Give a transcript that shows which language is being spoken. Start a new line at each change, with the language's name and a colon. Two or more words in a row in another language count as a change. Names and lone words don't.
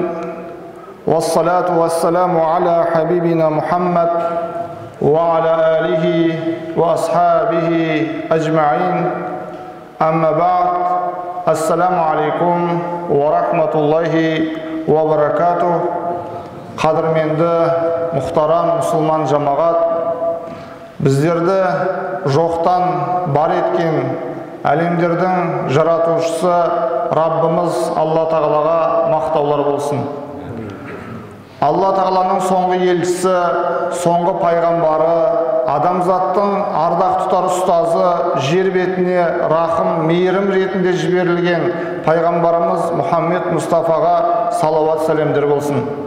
Arabic: والصلاة والسلام على حبيبنا محمد وعلى آله وأصحابه أجمعين. أما بعد. السلام عليكم ورحمة الله وبركاته.
Kazakh: Қадірменді мұхтарам мұсылман жамағат, біздерді жоқтан бар еткен әлемдердің жаратушысы Раббымыз Алла Тағалаға мақтаулар болсын. Алла Тағаланың соңғы елшісі, соңғы пайғамбары, адамзаттың ардақ тұтар ұстазы, жер бетіне рахым, мейірім ретінде жіберілген пайғамбарымыз Мұхаммед Мұстафаға салауат сәлемдер болсын.